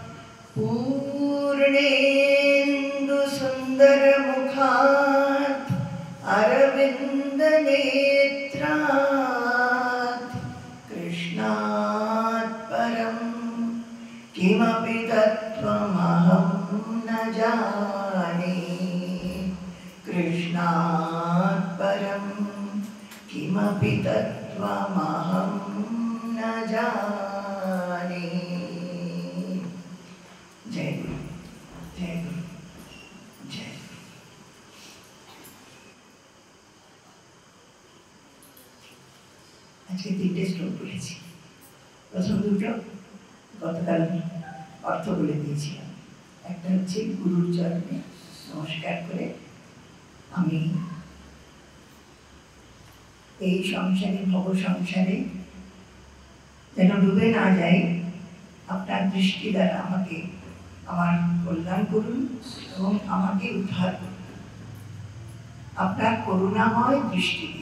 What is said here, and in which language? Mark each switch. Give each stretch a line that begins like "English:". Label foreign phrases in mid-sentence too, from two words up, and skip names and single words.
Sanskrit: पूर्णेन्दुसुन्दरमुखात् अरविन्दनेत्रात् कृष्णात् परं किमपि तत्त्वमहं न जाने कृष्णात् परं किमपि तत्त्वमहं न जाने। जय गुरु जय गुरु जय।
Bangla: আজকে তিনটে শ্লোক বলেছি। প্রথম দুটো গতকাল অর্থ বলে দিয়েছিলাম। একটা হচ্ছে গুরুর চরণে নমস্কার করে আমি এই সংসারে ভব সংসারে যেন ডুবে না যাই, আপনার দৃষ্টি দ্বারা আমাকে আমার কল্যাণ করুন এবং আমাকে উদ্ধার করুন আপনার করুণাময় দৃষ্টি দিয়ে।